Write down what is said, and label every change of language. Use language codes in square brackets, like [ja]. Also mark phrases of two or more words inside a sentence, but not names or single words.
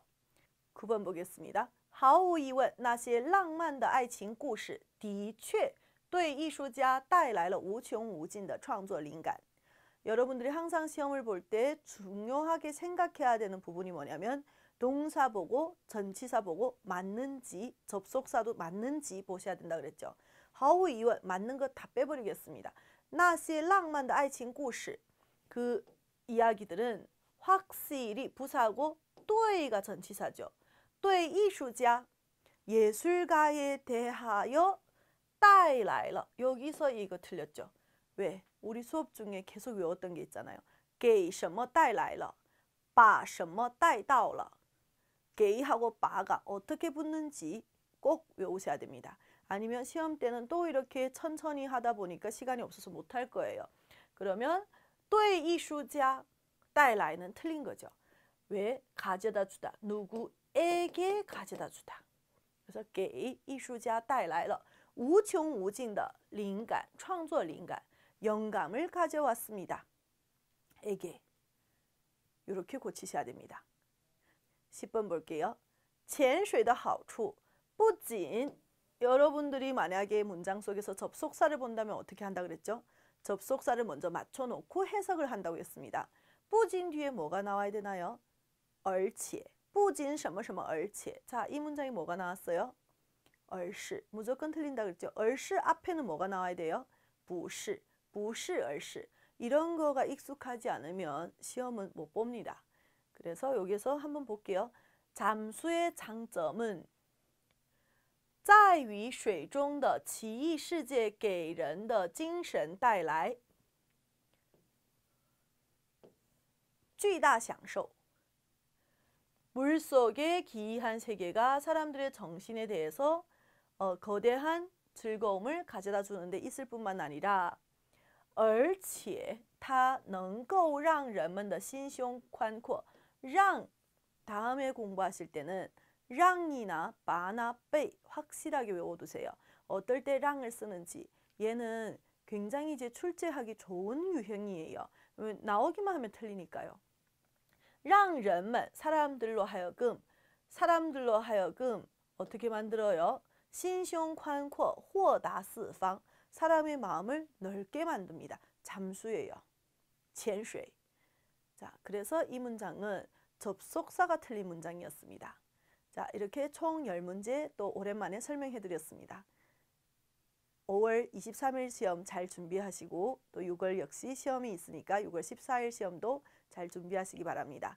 [ko] 9번 보겠습니다. [zh] 毫无疑问那些浪漫的爱情故事的确对艺术家带来了无穷无尽的创作灵感 [ko] 여러분들이 항상 시험을 볼 때 중요하게 생각해야 되는 부분이 뭐냐면 동사 보고 전치사 보고 맞는지 접속사도 맞는지 보셔야 된다 그랬죠. [zh] 毫无疑问 [ko] 맞는 것 다 빼버리겠습니다. [zh] 那些浪漫的爱情故事 [ko] 그 이야기들은 확실히 부사고 对가 전치사죠. [zh] 对艺术家 [ko] 예술가에 대하여 [zh] 带来了 [ko] 여기서 이거 틀렸죠. 왜? 우리 수업 중에 계속 외웠던 게 있잖아요. [zh] 给什么带来了把什么带到了 [ko] 게이하고 바가 어떻게 붙는지 꼭 외우셔야 됩니다. 아니면 시험 때는 또 이렇게 천천히 하다 보니까 시간이 없어서 못할 거예요. 그러면 [zh] 对艺术家带来 [ko] 는 틀린 거죠. 왜? 가져다 주다. 누구에게 가져다 주다. 그래서 [zh] 给艺术家带来了无穷无尽的灵感, 创作灵感, [ko] 영감을 가져왔습니다. 에게. 이렇게 고치셔야 됩니다. 10번 볼게요. [zh] 潜水的好处不仅 [ko] 여러분들이 만약에 문장 속에서 접속사를 본다면 어떻게 한다 그랬죠? 접속사를 먼저 맞춰놓고 해석을 한다고 했습니다. 不仅 뒤에 뭐가 나와야 되나요? [zh] 而且不仅什么什么而且 [ko] 자, 이 문장이 뭐가 나왔어요? 而是 무조건 틀린다 그랬죠? 而是 앞에는 뭐가 나와야 돼요? [zh] 不是不是而是 [ko] 이런 거가 익숙하지 않으면 시험은 못 봅니다. 그래서 여기서 한번 볼게요. 잠수의 장점은 [zh] 在于水中的奇异世界给人的精神带来巨大享受. [ko] 물속의 기이한 세계가 사람들의 정신에 대해서 거대한 즐거움을 가져다 주는데 있을 뿐만 아니라 [zh] 而且它能够让人们的心胸宽阔. [ko] 让 다음에 공부하실 때는 랑이나 바나 베이 확실하게 외워두세요. 어떨 때 랑을 쓰는지. 얘는 굉장히 이제 출제하기 좋은 유형이에요. 나오기만 하면 틀리니까요. [zh] 让人们 [ko] 사람들로 하여금 어떻게 만들어요? [zh] 心胸宽阔,豁达四方 [ko] 사람의 마음을 넓게 만듭니다. 잠수예요. 潜水. 자, 그래서 이 문장은 접속사가 틀린 문장이었습니다. 자, 이렇게 총 10문제 또 오랜만에 설명해 드렸습니다. 5월 23일 시험 잘 준비하시고 또 6월 역시 시험이 있으니까 6월 14일 시험도 잘 준비하시기 바랍니다.